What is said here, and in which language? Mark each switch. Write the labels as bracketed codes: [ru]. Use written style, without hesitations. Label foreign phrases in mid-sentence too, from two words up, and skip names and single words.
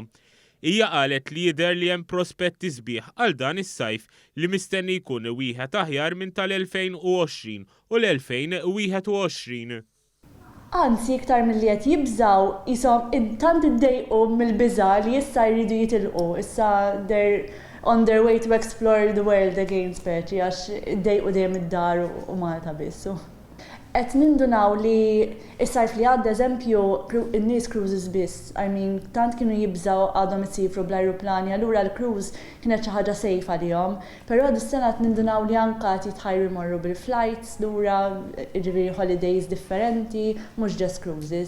[mt] Hija qalet li jidher li hemm prospetti sbieħ għal dan is-sajf li mistenni jkun wieħed aħjar minn tal-2020 u l-2021. Anzi, iktar milli qed jibżgħu ishom tant iddejqu mill-biża' li issa jridu jitilqu, issa [en] they're on their way to explore the world again [mt] speċi għax iddejqu dejjem id-dar u Malta biss. Qed nindunaw li s-sajf li għadda eżempju in-nies cruises biss. [en] I mean, [mt] tant kienu jibżgħu għadhom isifru bl-ajruplani, allura l-cruise kienet xi ħaġa safe għalihom. Però dis-sena qed nindunaw li anke qed jitħajru jmorru bil-flights lura, jiġifieri holidays differenti, mhux [en] just cruises.